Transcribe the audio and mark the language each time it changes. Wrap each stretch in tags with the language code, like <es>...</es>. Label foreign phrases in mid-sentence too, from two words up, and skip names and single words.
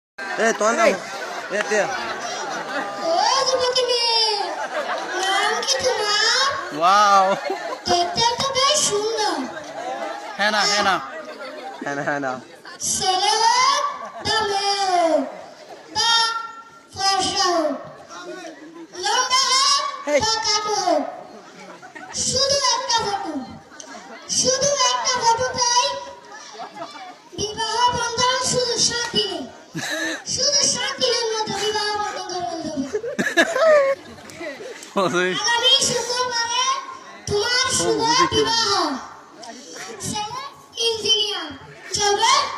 <bn>Eh, tuan naam. Eh, dia. Wow. Hana, Hana. Hana, Hana. Hey. শুধু একটা ফটোটাই বিবাহ বন্ধন শুধু 7 দিনে শুধু 7 দিনের মধ্যে বিবাহ বন্ধন করে দেবে আগামী শুক্রবারে তোমার শুভ বিবাহ ছেলে ইঞ্জিনিয়ার চলবে</bn>